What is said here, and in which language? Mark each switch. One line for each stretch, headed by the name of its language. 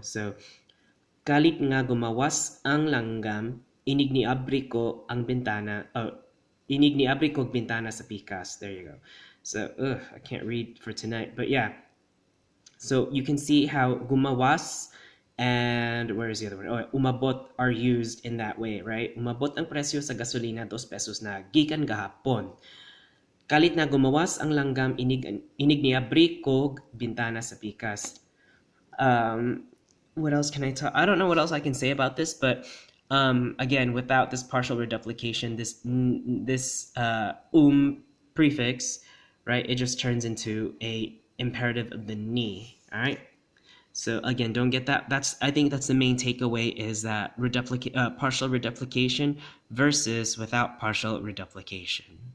Cebuano: So, kalit nga gumawas ang langgam, inig ni abriko ang bintana. Inig ni abri kog bintana sa pikas.
English: There you go. So, I can't read for tonight. But yeah, so you can see how gumawas and where is the other one? Oh, umabot are used in that way, right?
Cebuano: Umabot ang presyo sa gasolina 2 pesos na gikan gahapon. Kalit na gumawas ang langgam inig ni abri kog bintana sa pikas.
English: What else can I tell? I don't know what else I can say about this, but again, without this partial reduplication, this prefix, right? It just turns into a imperative of the ni. All right. So again, don't get that. I think that's the main takeaway is that partial reduplication versus without partial reduplication.